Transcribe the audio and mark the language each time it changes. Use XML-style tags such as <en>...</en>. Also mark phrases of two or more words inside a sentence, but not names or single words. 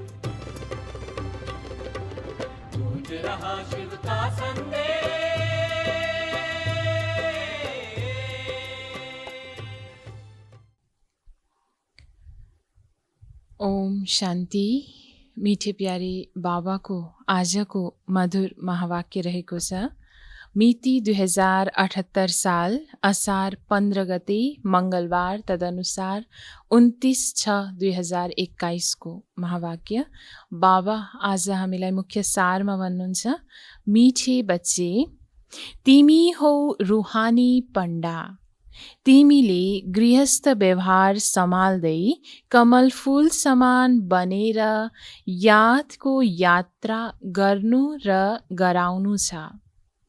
<hi>गूंज रहा शिव का संदेश।</hi> <ne>ओम शान्ति।</ne> <hi>मीठे प्यारे बाबा को</hi> <ne>आजको मधुर महावाक्य रहेको छ। मिति 2078 साल असार 15 गते मङ्गलबार, तदनुसार 29/6/2021 को महावाक्य। बाबा आज हामीलाई मुख्य सारमा भन्नुहुन्छ,</ne> <hi>मिठे बच्चे</hi> <ne>तिमी हौ रुहानी पण्डा, तिमीले गृहस्थ व्यवहार सम्हाल्दै कमल फूल समान बनेर यादको यात्रा गर्नु र गराउनु छ।</ne>